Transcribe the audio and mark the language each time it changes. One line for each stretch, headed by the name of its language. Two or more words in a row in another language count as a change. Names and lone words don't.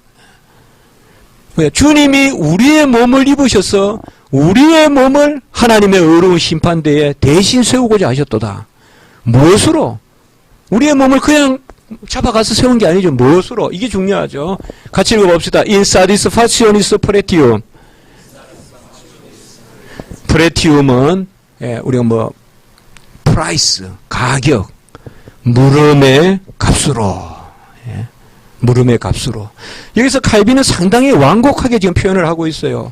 Korean: 주님이 우리의 몸을 입으셔서 우리의 몸을 하나님의 어려운 심판대에 대신 세우고자 하셨도다. 무엇으로? 우리의 몸을 그냥 잡아가서 세운 게 아니죠. 무엇으로? 이게 중요하죠. 같이 읽어봅시다.
Latin: In satisfactionis pretium.
Korean: 프레티움은 우리가 프라이스, 가격, 물음의 값으로, 물음의 값으로. 여기서 칼빈은 상당히 완곡하게 지금 표현을 하고 있어요.